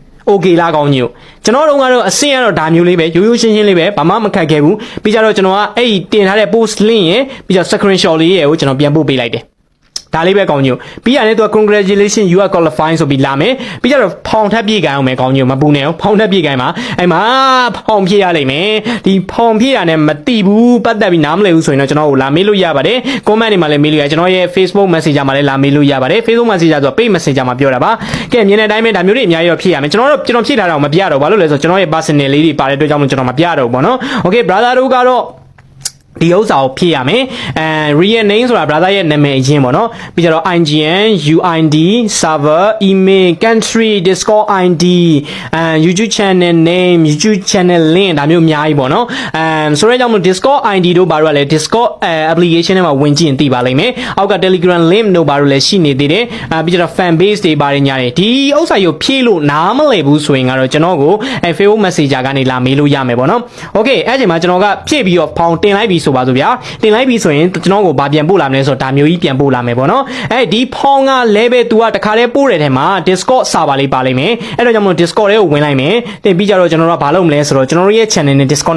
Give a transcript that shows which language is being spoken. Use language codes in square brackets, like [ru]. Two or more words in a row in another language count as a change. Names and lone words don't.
[my] okay လားကောင်းကြီးကျွန်တော်တို့ကတော့အဆင့်ကတော့ဒါမျိုးလေးပဲရိုးရိုးရှင်းရှင်းလေးပဲဘာမှမခက်ခဲဘူးပြီးကြတော့ကျွန်တော်ကအဲ့ဒီတင်ထားတဲ့ [en] post link [my] ရယ်ပြီးတော့ screenshot လေးရယ်ကိုကျွန်တော်ပြန်ပို့ပေးလိုက်တယ်ဒါလေးပဲကောင်းကြီးပြီးရတယ်သူက [en] congratulations you are qualified [my] ဆိုပြီးလာမယ်ပြီးကြတော့ဖောင်ထပ်ပြေးကြအောင်မယ်ကောင်းကြီးမပူနဲ့ဖောင်ထပ်ပြေးကြမှာအဲ့မှာဖောင်ဖြည့်ရလိမ့်မယ်ဒီ ဖောင်ဖြည့်ရနဲ့မတိဘူးပတ်သက်ပြီးနားမလည်ဘူးဆိုရင်တော့ကျွန်တော်ကိုလာမေးလို့ရပါတယ် comment တွေမှာလည်းမေးလို့ရကျွန်တော်ရဲ့ Facebook Messenger မှာလည်းလာမေးလို့ရပါတယ် Facebook Messenger ဆိုတော့ page Messenger မှာပြောတာပါကဲမြင်တဲ့အတိုင်းပဲဒါမျိုးတွေအများကြီးတော့ဖြည့်ရမယ်ကျွန်တော်ဖြည့်ထားတာတော့မပြတော့ဘာလို့လဲဆိုတော့ကျွန်တော်ရဲ့ personal လေးတွေပါတဲ့အတွက်ကြောင့်ကျွန်တော်မပြတော့ဘူးပေါ့နော် [en] okay brother [my] တို့ကတော့ဒီဥစ္စာကိုဖြည့်ရမယ် [en] real name [my] ဆိုတာ brother ရဲ့နာမည်အရင်ပေါ့နော်ပြီးကြတော့ [en] IGN UID server email country discord ID YouTube channel [my] name YouTube channel link ဒါမျိုးအများကြီးပေါ့နော်ဆိုရဲကြောင့်မို့ [en] discord ID [my] တို့ဘာလို့လဲ [en] discord application [my] ထဲမှာဝင်ကြည့်ရင်သိပါလိမ့်မယ်အောက်က [en] telegram link [my] တို့ဘာလို့လဲရှိနေသေးတယ် ပြီးကြတော့ [en] fan base [my] တွေပါတယ်ညာတယ်ဒီဥစ္စာကိုဖြည့်လို့နားမလည်ဘူးဆိုရင်ကတော့ကျွန်တော်ကိုFacebook Messenger ကနေလာမေးလို့ရမယ်ပေါ့နော် okay အဲ့ဒီမှာကျွန်တော်ကဖြည့်ပြီးတော့ဖောင်တင်လိုက်ပြီးဆိုပါစို့ဗျာတင်လိုက်ပြီဆိုရင်ကျွန်တော်ကိုဗာပြန်ပို့လာမယ်ဆိုတော့ဒါမျိုးကြီးပြန်ပို့လာမယ်ပေါ့နော်အဲဒီဖောင်းက level 2ကတခါတည်းပို့တဲ့ထဲမှာ [en] Discord server [my] လေးပါလိမ့်မယ်အဲ့တော့ကြောင့်မလို့ Discord ထဲကိုဝင်လိုက်မယ်တင်ပြီးကြတော့ကျွန်တော်တို့ကဘာလုပ်မလဲဆိုတော့ကျွန်တော်တို့ရဲ့ channel နဲ့ Discord